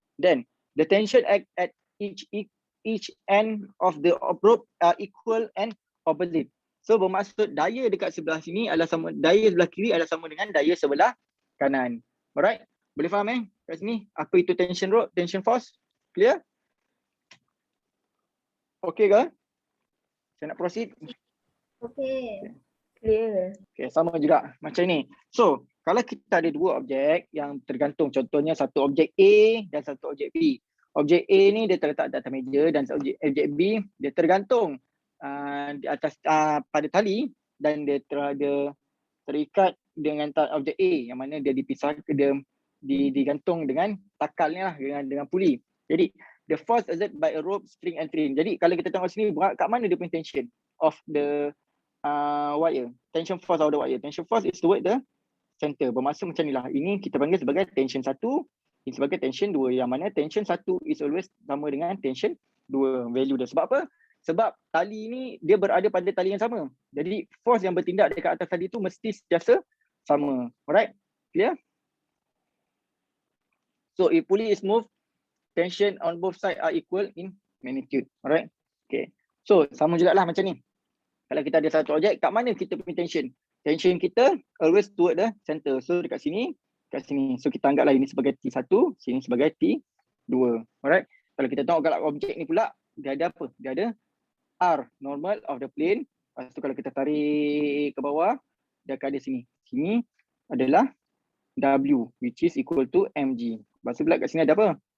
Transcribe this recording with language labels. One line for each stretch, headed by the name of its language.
English: Then the tension at each end of the rope are equal and opposite.
Malay: So bermaksud daya dekat sebelah sini adalah sama, daya sebelah kiri adalah sama dengan daya sebelah kanan. Alright? Boleh faham kat sini apa itu tension rope, tension force? Clear? Okay ke? Saya nak proceed.
English: Okay. Clear.
Malay: Okay, sama juga macam ni. So, kalau kita ada dua objek yang tergantung, contohnya satu objek A dan satu objek B. Objek A ni dia terletak di atas meja dan objek B dia tergantung di atas pada tali dan dia terikat dengan objek A yang mana dia dipisah, dia digantung dengan takalnya lah, dengan puli. Jadi
English: the force exerted by a rope, string and train.
Malay: Jadi kalau kita tengok sini kat mana dia punya
English: tension of the wire,
Malay: tension force of the wire.
English: Tension force is toward the center.
Malay: Bermaksud macam ni lah. Ini kita panggil sebagai tension 1, ini sebagai tension 2. Yang mana tension 1
English: is always
Malay: sama dengan tension 2 value dia. Sebab apa? Sebab tali ni dia berada pada tali yang sama. Jadi force yang bertindak dekat atas tali tu mesti sentiasa sama. Alright? Clear?
English: So if pulley is moved, tension on both sides are equal in magnitude.
Malay: Alright? Okay. So sama jugalah macam ni. Kalau kita ada satu objek, kat mana kita punya tension?
English: Tension kita always toward the center.
Malay: So dekat sini, kat sini. So kita anggaplah ini sebagai T1, sini sebagai T2. Alright? Kalau kita tengok kat objek ni pula, dia ada apa? Dia ada R,
English: normal of the plane.
Malay: Lepas tu kalau kita tarik ke bawah, dia akan ada sini. Sini adalah W,
English: which is equal to
Malay: mg. Lepas tu pula kat sini ada apa?